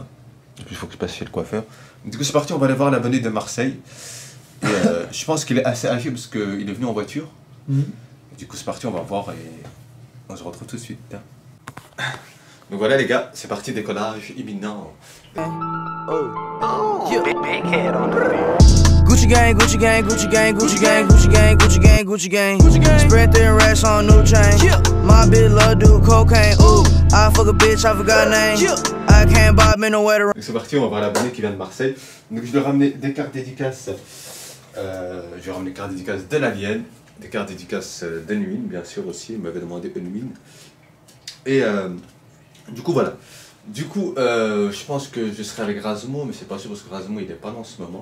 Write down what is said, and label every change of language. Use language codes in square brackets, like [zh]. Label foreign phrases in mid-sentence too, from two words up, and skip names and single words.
[fr] Il faut que je passe chez le coiffeur. Du coup, c'est parti. On va aller voir l'abonné de Marseille. Et je pense qu'il est assez âgé parce qu'il est venu en voiture. Du coup, c'est parti, on va voir et on se retrouve tout de suite. Donc voilà les gars, c'est parti, décollage imminent. [en] Gucci gang, Gucci gang, Gucci gang, Gucci gang, Gucci gang, Gucci gang, Gucci gang. Spread thin racks on new chain. My bitch love do cocaine. Ooh, I fuck a bitch, I forgot name. I can't buy me no way to. [fr] Donc c'est parti, on va voir l'abonné qui vient de Marseille. Donc je lui ai ramené des cartes dédicaces. Je lui ai ramené des cartes dédicaces de l'Alien, des cartes dédicaces d'Enwin, bien sûr aussi. Il m'avait demandé Enwin. Et du coup voilà. Du coup, je pense que je serai avec Razmo, mais c'est pas sûr parce que Razmo il est pas là en ce moment.